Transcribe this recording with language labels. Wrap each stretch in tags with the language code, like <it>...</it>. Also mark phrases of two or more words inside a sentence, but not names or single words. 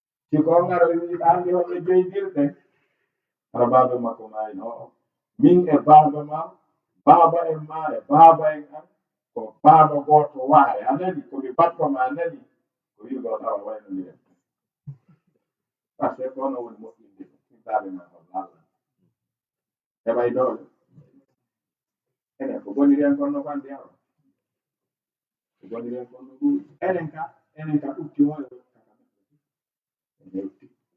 <ff>Si ko on ngara wi, ɓe andi hoɓe joyndirɗe. Hara baba makko maayi, no. Min e baba ma, baba en ma e baba en an, ko baba goto waare. A nani? Ko mi bappa ma, a nani? Ko wi ɗo awa waynodiren. Par ce que kono woni moƴƴinde ɗum. Ɗum taade ma ko lalla. Heɓay doole. Enen ko boniri en kono fande yawa. Ko boniri en kono ɗuuɗi. Enen ka, enen ka ɗutti hoyo. En hewti.</ff>